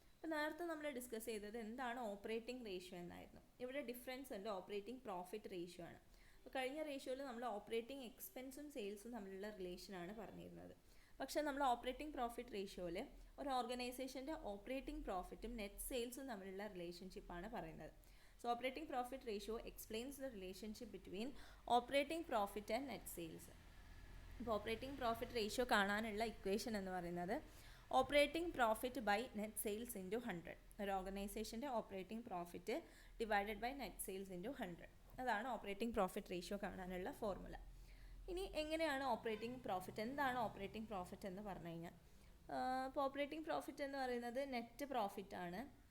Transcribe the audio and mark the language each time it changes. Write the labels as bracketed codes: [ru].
[ml] അപ്പോൾ നേരത്തെ നമ്മൾ ഡിസ്കസ് ചെയ്തത് എന്താണ് ഓപ്പറേറ്റിംഗ് റേഷ്യോ എന്നായിരുന്നു. ഇവിടെ ഡിഫറൻസ് ഉണ്ട്, ഓപ്പറേറ്റിംഗ് പ്രോഫിറ്റ് റേഷ്യോ ആണ്. അപ്പോൾ കഴിഞ്ഞ റേഷ്യോയിൽ നമ്മൾ ഓപ്പറേറ്റിംഗ് എക്സ്പെൻസും സെയിൽസും തമ്മിലുള്ള റിലേഷനാണ് പറഞ്ഞിരുന്നത്. പക്ഷേ നമ്മൾ ഓപ്പറേറ്റിംഗ് പ്രോഫിറ്റ് റേഷ്യോയിൽ ഒരു ഓർഗനൈസേഷൻ്റെ ഓപ്പറേറ്റിംഗ് പ്രോഫിറ്റും നെറ്റ് സെയിൽസും തമ്മിലുള്ള റിലേഷൻഷിപ്പാണ് പറയുന്നത്. [en] So operating profit ratio explains the relationship between operating profit and net sales. [ml] അപ്പോൾ ഓപ്പറേറ്റിംഗ് പ്രോഫിറ്റ് റേഷ്യോ കാണാനുള്ള ഇക്വേഷൻ എന്ന് പറയുന്നത് operating profit by net sales into 100. ഒരു ഓർഗനൈസേഷൻ്റെ operating profit divided by net sales into 100. അതാണ് operating profit ratio കാണാനുള്ള formula. ഇനി എങ്ങനെയാണ് operating profit, എന്താണ് ഓപ്പറേറ്റിംഗ് പ്രോഫിറ്റ് എന്ന് പറഞ്ഞു കഴിഞ്ഞാൽ, ഇപ്പോൾ ഓപ്പറേറ്റിംഗ് പ്രോഫിറ്റ് എന്ന് പറയുന്നത് നെറ്റ് പ്രോഫിറ്റ് ആണ്.